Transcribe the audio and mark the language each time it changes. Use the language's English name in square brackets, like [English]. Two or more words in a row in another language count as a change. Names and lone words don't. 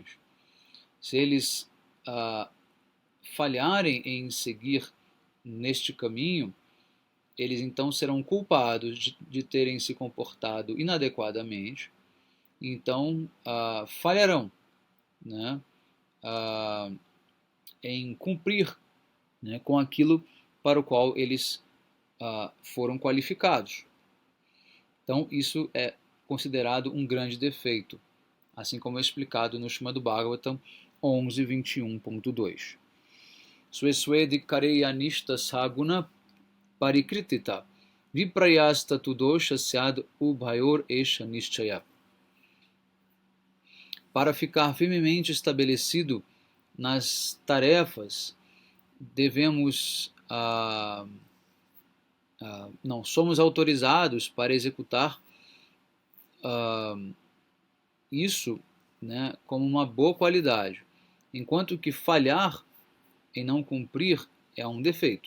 [Portuguese] Se eles falharem em seguir neste caminho, eles então serão culpados de terem se comportado inadequadamente, então falharão, né, em cumprir, né, com aquilo para o qual eles foram qualificados. Então isso é considerado um grande defeito, assim como é explicado no Srimad Bhagavatam 11.21.2. [Sanskrit] स्वे स्वेऽधिकारे या निष्ठा स गुणः परिकीर्तितः विपर्ययस्तु दोषः स्याद् उभयोर् एष निश्चयः. [Portuguese] Para ficar firmemente estabelecido nas tarefas, devemos não somos autorizados para executar isso, né, como uma boa qualidade, enquanto que falhar em não cumprir é um defeito.